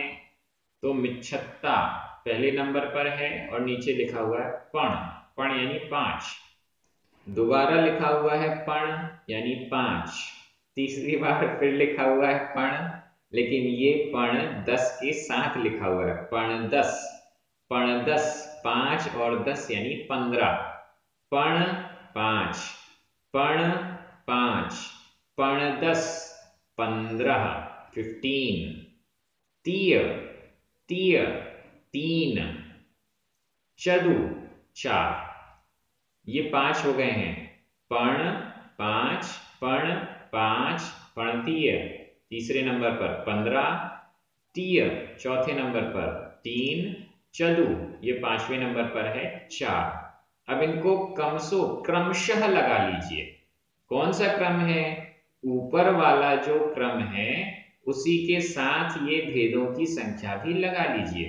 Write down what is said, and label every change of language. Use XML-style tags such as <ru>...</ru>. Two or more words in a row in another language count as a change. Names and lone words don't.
<hi>तो मिच्छत्ता पहले नंबर पर है और नीचे लिखा हुआ है पण, पण यानी 5, दोबारा लिखा हुआ है पण यानी 5, तीसरी बार फिर लिखा हुआ है पण, लेकिन ये पण 10 के साथ लिखा हुआ है, पण 10, पण 10, 5 और 10 यानी 15, पण 5, पण 5, पण 10, 15, 15, तीय, तीय 3, चदु 4, ये 5 हो गए हैं। पण 5, पण 5, पणतीय तीसरे नंबर पर 15, तीय चौथे नंबर पर 3, चदु ये 5वें नंबर पर है 4। अब इनको क्रमशः लगा लीजिए। कौन सा क्रम है? ऊपर वाला जो क्रम है उसी के साथ ये भेदों की संख्या भी लगा लीजिए।</hi>